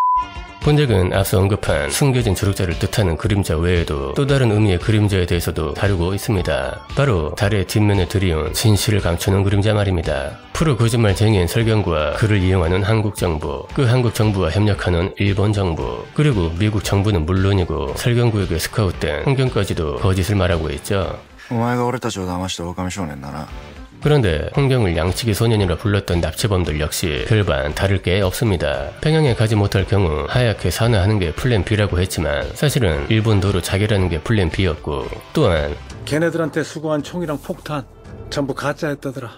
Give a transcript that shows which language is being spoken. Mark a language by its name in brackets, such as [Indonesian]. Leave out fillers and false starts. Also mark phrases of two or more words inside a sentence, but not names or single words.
[Korean] 본작은 앞서 언급한 숨겨진 조력자를 뜻하는 그림자 외에도 또 다른 의미의 그림자에 대해서도 다루고 있습니다. 바로 달의 뒷면에 들이온 진실을 감추는 그림자 말입니다. 프로 거짓말쟁이인 설경구와 그를 이용하는 한국 정부, 그 한국 정부와 협력하는 일본 정부, 그리고 미국 정부는 물론이고 설경구에게 스카웃된 홍경까지도 거짓을 말하고 있죠. [Japanese] お前が俺たちを騙した狼少年だな. [Korean] 그런데 홍경을 양치기 소년이라 불렀던 납치범들 역시 별반 다를 게 없습니다. 평양에 가지 못할 경우 하얗게 산화하는 게 플랜 B라고 했지만 사실은 일본도로 자결하는 게 플랜 B였고 또한 걔네들한테 수거한 총이랑 폭탄 전부 가짜였다더라.